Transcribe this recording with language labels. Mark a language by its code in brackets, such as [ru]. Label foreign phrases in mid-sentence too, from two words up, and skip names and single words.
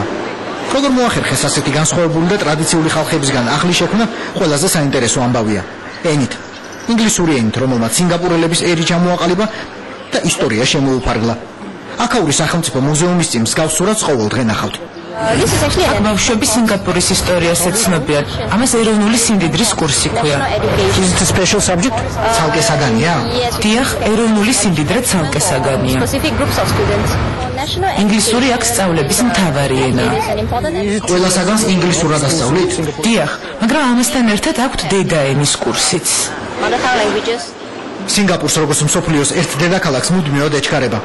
[ka] როგორ მოახერხეს ასეთი განსხვავებული და ტრადიციული ხალხებისგან ახლის შექმნა ყველაზე საინტერესო ამბავია. ენით. ინგლისური ენით, რომელმაც სინგაპურელების ერი ჩამოაყალიბა და ისტორია შემოუფარგლა. აქაური სახელმწიფო მუზეუმის წინ მსგავს სურათს ყოველდღე ნახავთ. ბავშვები სინგაპურის ისტორიას ეცნობიან. ამას ეროვნული სიმდიდრის კურსი ქვია. [en] Is it a special subject? [ka] ცალკე საგანია? დიახ, ეროვნული სიმდიდრე ცალკე საგანია. ინგლისური აქ სწავლების მთავარი ენაა. ყველა საგანს ინგლისურად ასწავლით? დიახ, მაგრამ ამასთან ერთად აქვთ დედაენის კურსიც. სინგაპურს როგორც მსოფლიოს ერთ დედაქალაქს მუდმივად ეჩქარება.